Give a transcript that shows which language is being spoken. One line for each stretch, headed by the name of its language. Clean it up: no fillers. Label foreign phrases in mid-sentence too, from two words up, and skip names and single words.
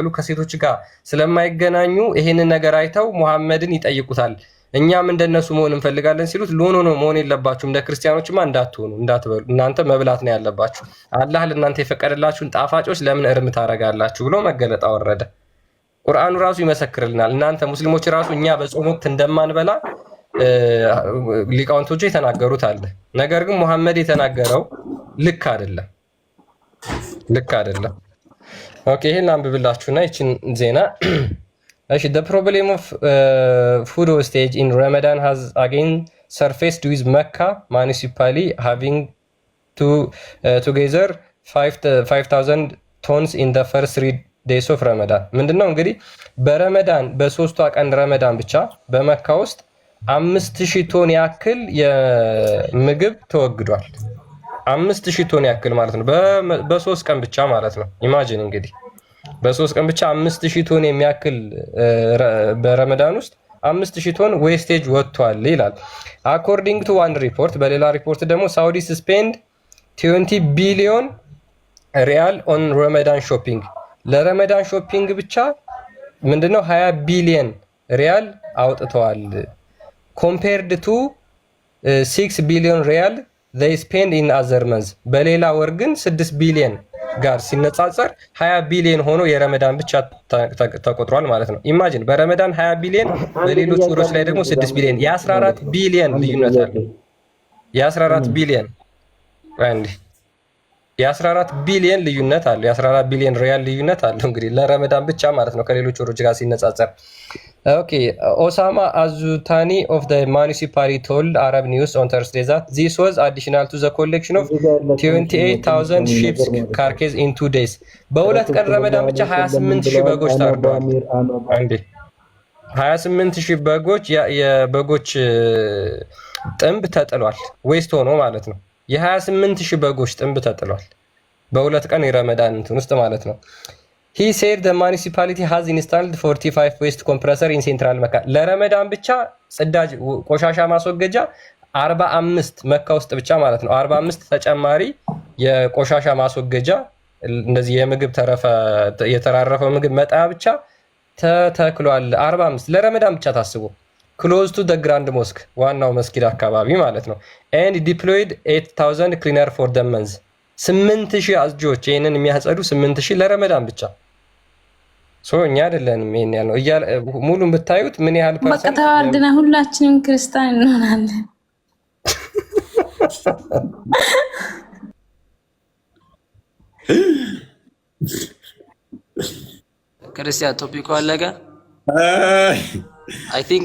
Amharic: ከሴቶች ጋር ስለማይገናኙ ይሄንን ነገር አይተው ሙሐመድን ይጠይቁታል። እኛም እንደነሱ መሆን እንፈልጋለን ሲሉት ሎኖ ነው መሆን የለባችሁም፣ እንደ ክርስቲያኖችማ እንዳትበሉ፣ እናንተ መብላት ነው ያለባችሁ። አላህ ለእናንተ የፈቀደላችሁን ጣፋጮች ለምን እርም ታረጋላችሁ ብሎ መገለጥ አወረደ። ቁርአኑ ራሱ ይመሰክርልናል። እናንተ ሙስሊሞች ራሱ እኛ በጾም ወቅት እንደማንበላ ሊቃውንቶቹ የተናገሩት አለ። ነገር ግን ሙሐመድ የተናገረው ልክ አይደለም። ኦኬ ይሄን አንብብላችሁና ይችን ዜና
English: the problem of food wastage in Ramadan has again surfaced with Mecca municipally having together 5,000 tons in the first 3 days of Ramadan.
Amharic: ምንድነው እንግዲህ በረመዳን በሶስቷ ቀን ረመዳን ብቻ በመካ ውስጥ 5,000 ቶን ያክል የምግብ ተወግዷል። 5,000 ቶን ያክል ማለት ነው በሶስት ቀን ብቻ ማለት ነው። ኢማጂን እንግዲህ በሶስት ቀን ብቻ 5,000 ቶን የሚያክል በረመዳን ውስጥ 5,000 ቶን ዌስቴጅ ወጥቷል ይላል።
English: according to one report፣
Amharic: በሌላ ሪፖርት ደግሞ
English: Saudi spend 20 billion riyal on Ramadan shopping፣ Ramadan shopping
Amharic: ብቻ ምንድነው 20 ቢሊዮን ሪያል አውጥተዋል።
English: compared to
Amharic: 6 ቢሊዮን ሪያል
English: they spend in other months፣
Amharic: በሌላ ወር ግን 6 ቢሊዮን ጋር ሲነጻጸር 20 ቢሊዮን ሆኖ የረመዳን ብቻ ተቆጥሯል ማለት ነው። ኢማጂን በረመዳን 20 ቢሊዮን በሌሎች ወሮች ላይ ደግሞ 6 ቢሊዮን የ14 ቢሊዮን ልዩነት አለ። የ14 ቢሊዮን አንዴ የ14 ቢሊዮን ልዩነት አለ። የ14 ቢሊዮን ሪያል ልዩነት አለ እንግዲህ ለረመዳን ብቻ ማለት ነው ከሌሎች ወሮች ጋር ሲነጻጸር። ኦኬ ኦሳማ አዙታኒ
English: of the municipality told Arab News on Thursday that this was additional to the collection of 28,000 sheep carcasses in 2 days.
Amharic: በሁለት ቀን ረመዳን ብቻ 28,000 በጎች ታርደዋል። አንዴ 28,000 በጎች የበጎች ጥንብ ተጥሏል። ዌስት ሆኖ ማለት ነው። የ28,000 በጎች ጥንብ ተጥሏል በሁለት ቀን የረመዳን እንትን ውስጥ ማለት ነው።
English: He said the municipality has installed 45 waste compressor in central Mecca.
Amharic: ለረመዳን ብቻ ጽዳጅ ቆሻሻ ማስወገጃ 45 መካ ውስጥ ብቻ ማለት ነው 45 ተጨማሪ የቆሻሻ ማስወገጃ እንደዚህ የምግብ የተራረፈው ምግብ መጣያ ብቻ ተተክሏል። 45 ለረመዳን ብቻ ታስቦ
English: close to the grand mosque
Amharic: ዋናው መስጊድ አካባቢ ማለት ነው።
English: and deployed 8,000 cleaner for the month
Amharic: 8,000 አጽጆች ይሄንን የሚያጸዱ 8,000 ለረመዳን ብቻ እኛ አይደለንም ይሄን ያለው ሙሉን ብታዩት ምን ያህል በቃ ተዋርደና ሁላችንም ክርስቲያን እንሆናለን። ክርስቲያን ቶፒኩ አለቀ።
English: I think